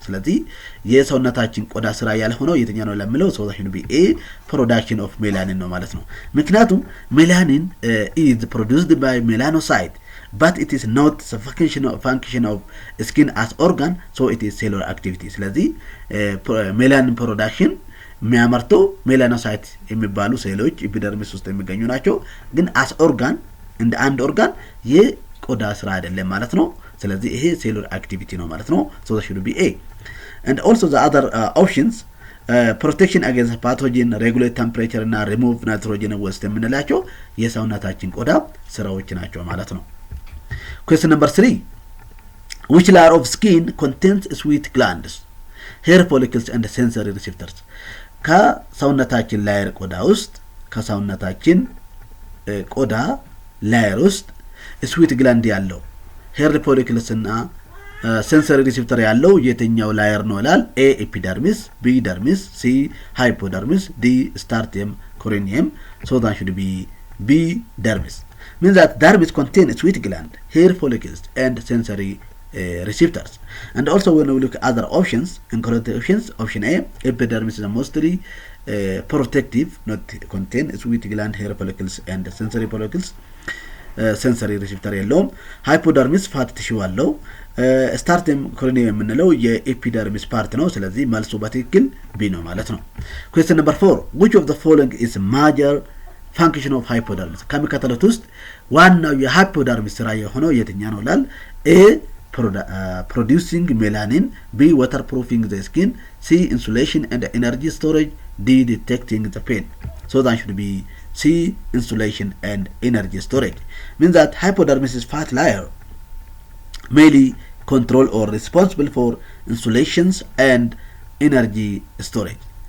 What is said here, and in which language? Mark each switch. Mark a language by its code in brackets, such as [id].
[am] ስለዚህ የሰውነታችን ቆዳ ስራ ያልሆነው የትኛ ነው ለምለው [en] so that should be A. Production of melanin [am] ነው ማለት ነው። ምክንያቱም [en] melanin is produced by melanocyte, but it is not the function of skin as organ, so it is cellular activity. [am] ስለዚህ melanin production የሚያመርተው ሜላኖሳይት የሚባሉ ሴሎች ኤፒደርሚስ ውስጥ የሚገኙ ናቸው። ግን [en] as organ [am] እንደ አንድ ኦርጋን የቆዳ ስራ አይደለም ማለት ነው። ስለዚህ ይሄ cellular activity ነው ማለት ነው። [en] so that should be A. And also the other options protection against pathogen, regulate temperature እና remove nitrogen waste [am] የምንላቸው የሰውነታችን ቆዳ ስራዎች ናቸው ማለት ነው። [en] Question number 3. Which layer of skin contains sweat glands, hair follicles and sensory receptors? [am] ከሰውነታችን ላየር ቆዳ ውስጥ ከሰውነታችን ቆዳ ላየር ውስጥ ስዊት ግላንድ ያለው ሄር ፎሊክልስ እና ሴንሰሪ ሪሴፕተር ያለው የትኛው ላየር ነው ይላል። A. ኤፒደርሚስ፣ B. ደርሚስ፣ C. ሃይፖደርሚስ፣ D. [en] ስታርቲየም ኮሪኒየም። so that should be B. dermis. Means that dermis contains sweat gland, hair follicles and sensory receptors. And also when we look at other options, incorrect options, option A, epidermis is mostly protective, not contain sweat gland, hair follicles and sensory follicles. [am] sensory receptor የለውም። ሃይፖደርሚስ ፋት ቲሹ አለው። ስታርቲየም ኮሪኒየም የምንለው የኤፒደርሚስ ፓርት ነው። ስለዚህ መልሱ በትክክል ቢ ነው ማለት ነው። [en] question number 4. which of the following is major function of hypodermis? [am] ከሚከተሉት ውስጥ ዋናው የሃይፖደርሚስ ስራ የሆነው የትኛ ነው ይላል። A. [en] producing melanin. B. waterproofing the skin. C. insulation and energy storage. D. detecting the pain. so that should be C. insulation and energy storage. Means that hypodermis is fat layer mainly control or responsible for insulations and energy storage.